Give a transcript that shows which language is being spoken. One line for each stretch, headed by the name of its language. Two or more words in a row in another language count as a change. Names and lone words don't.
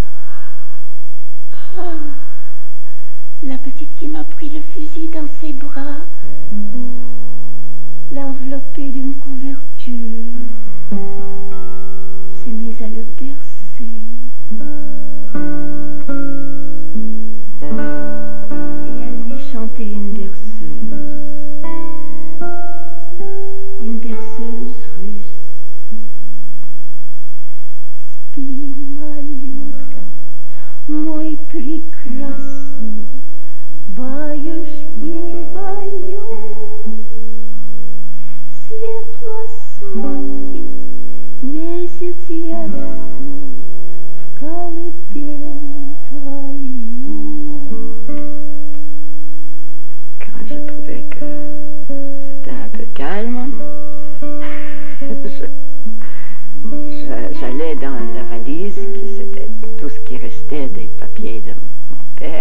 French: Ah, la petite qui m'a pris le fusil dans ses bras, l'a enveloppé d'une couverture, s'est mise à le bercer. Et elle lui chantait une berceuse russe.
Russian: Спи, малютка, мой прекрасный, баюшки баю. Светло смотрит месяц ясный в колыбель твою.
French: Quand je trouvais que c'était un peu calme, j'allais dans la valise, qui c'était tout ce qui restait des papiers de mon père.